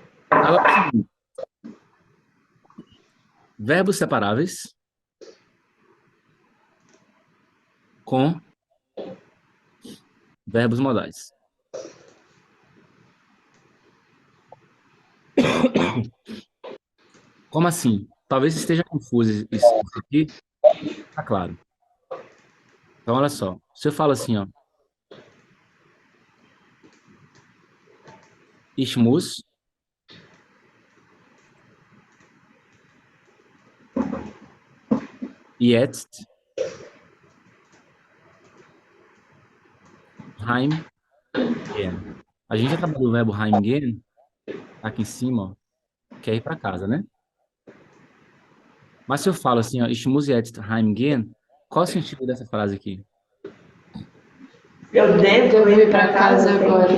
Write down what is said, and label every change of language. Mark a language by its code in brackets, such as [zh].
[pt] Agora, é o seguinte, verbos separáveis com verbos modais. Como assim? Talvez esteja confuso isso aqui. Tá claro. Então, olha só. Se eu falo assim, ó, [de] ich muss, jetzt, heimgehen. [pt] A gente já trabalhou o verbo heimgehen, tá aqui em cima, ó, que é ir para casa, né? Mas se eu falo assim, ó, [de] ich muss jetzt heimgehen, [pt] qual é o sentido dessa frase aqui? Eu devo Devo ir ir pra pra casa casa agora.